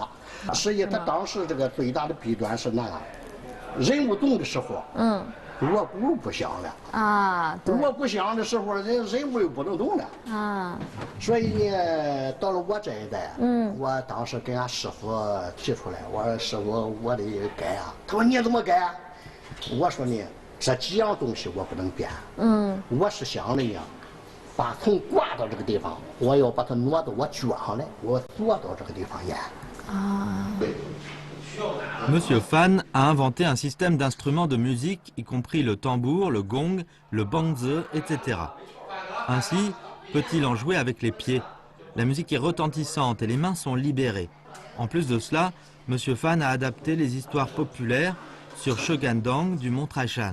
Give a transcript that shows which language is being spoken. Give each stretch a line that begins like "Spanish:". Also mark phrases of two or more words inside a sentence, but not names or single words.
Chinese: 实际他当时这个最大的弊端是那样，人物动的时候，锣鼓不响了锣鼓响的时候，人物又不能动了所以呢，到了我这一代，我当时跟俺师傅提出来，我说师傅我得改啊。他说你怎么改啊？我说呢，这几样东西我不能变。我是想的呀，把从挂到这个地方，我要把它挪到我脚上来，我坐到这个地方演。
French: Monsieur Fan a inventé un système d'instruments de musique, y compris le tambour, le gong, le bangzi, etc. Ainsi, peut-il en jouer avec les pieds. La musique est retentissante et les mains sont libérées. En plus de cela, Monsieur Fan a adapté les histoires populaires sur Shogandang du mont Traishan.